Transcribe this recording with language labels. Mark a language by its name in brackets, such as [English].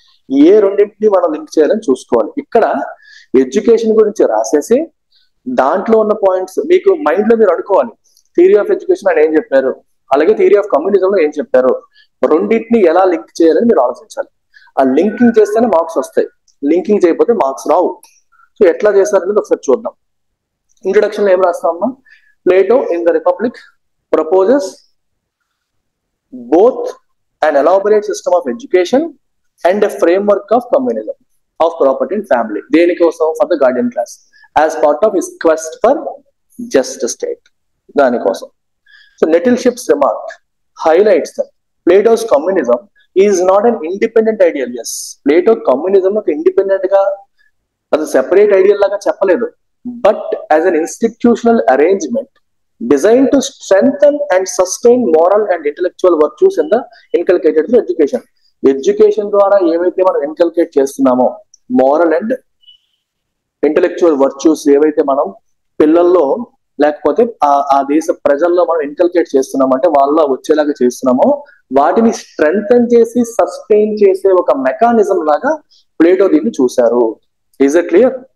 [Telugu] ఏ రెండింటిని మనం లింక్ చేయాలని చూసుకోవాలి. ఇక్కడ ఎడ్యుకేషన్ గురించి రాసేసి దాంట్లో ఉన్న పాయింట్స్ మీకు మైండ్ లో మీరు అనుకోవాలి. థియరీ ఆఫ్ ఎడ్యుకేషన్ అని ఏం చెప్పారు, అలాగే థియరీ ఆఫ్ కమ్యూనిజం లో ఏం చెప్పారు, రెండింటిని ఎలా లింక్ చేయాలని మీరు ఆలోచించాలి. ఆ లింకింగ్ చేస్తేనే మార్క్స్ వస్తాయి, లింకింగ్ చేయకపోతే మార్క్స్ రావు. సో ఎట్లా చేస్తారనేది ఒకసారి చూద్దాం. ఇంట్రొడక్షన్ లో ఏం రాస్తామమ్మా? [English] Plato in the Republic proposes both an elaborate system of education and a framework of communism of property and family. [Telugu] దేనికోసం? [English] for the guardian class as part of his quest for just state. [Telugu] దానికోసం. [English] So Nettleship's remark highlights that Plato's communism is not an independent ideal. Yes, Plato communism [Telugu] ఒక independent గా అది separate ideal లాగా చెప్పలేదు, [English] But as an institutional arrangement designed to strengthen and sustain moral and intellectual virtues in the inculcated through education. [Telugu] Education ద్వారా ఏవైతే మనం inculcate చేస్తున్నామో moral and intellectual virtues ఏవైతే మనం పిల్లల్లో లేకపోతే ఆ దేశ ప్రజల్లో మనం ఇన్కల్కేట్ చేస్తున్నామో, అంటే వాళ్ళ వచ్చేలాగా చేస్తున్నామో, వాటిని స్ట్రెంగ్తన్ చేసి సస్టైన్ చేసే ఒక మెకానిజం లాగా ప్లేటో దీన్ని చూశారు. [English] Is it clear?